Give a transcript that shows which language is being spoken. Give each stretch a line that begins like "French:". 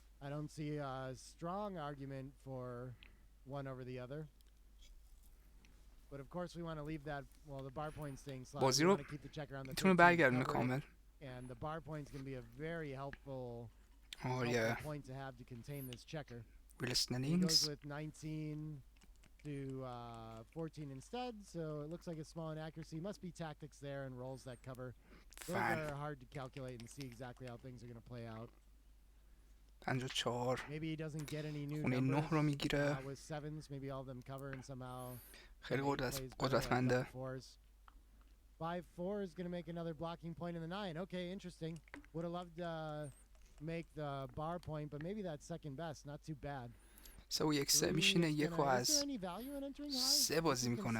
English: I don't see a strong argument for one over the other. But of course we want to leave that, well, the bar point staying slot.
Persian: بازی رو میتونه برگردونه کامل.
English: And the bar point's going to be a very helpful point to have to contain this checker.
Persian: اسنلینگز.
English: He goes with 19 to 14 instead, so it looks like a small inaccuracy. Must be tactics there and rolls that cover. Those are hard to calculate and see exactly how things are going to play out. 54 Maybe he doesn't get any new
Persian: خونه 9 رو میگیره.
English: with sevens. Maybe all of them cover and somehow
Persian: خیلی قدرتمنده.
English: 5-4 is going to make another blocking point in the 9. Okay, interesting. Would have loved to make the bar point, but maybe that's second best. Not too bad.
Persian: سه و یک سه میشینه یک و از سه بازی میکنه.